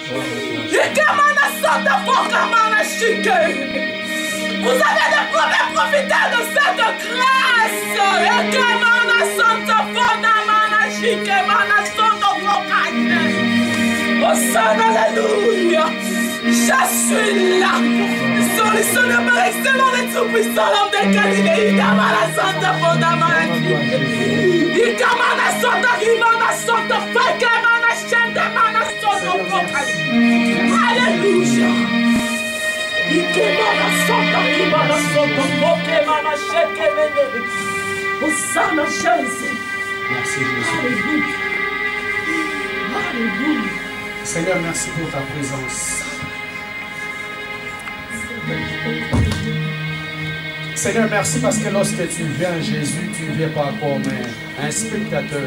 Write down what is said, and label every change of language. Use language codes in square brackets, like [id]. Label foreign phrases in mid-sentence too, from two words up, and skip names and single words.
[fr] Vous avez des problèmes, profitez de cette grâce. Alléluia. Je suis là. Solutionné par excellent et tout-puissant, l'homme de Galilée. Ikamana Santa Fondamana. Ikamana Santa Rimana Santa Fakemana Shandamana Santa Fokani. Alléluia. Ikemana Santa Rimana Santa Fokemana Shekemene. Hosanna Jésus. Merci Jésus. Alléluia. Alléluia. Seigneur, merci pour ta présence. Seigneur, merci parce que lorsque tu viens, Jésus, tu ne viens pas comme un spectateur.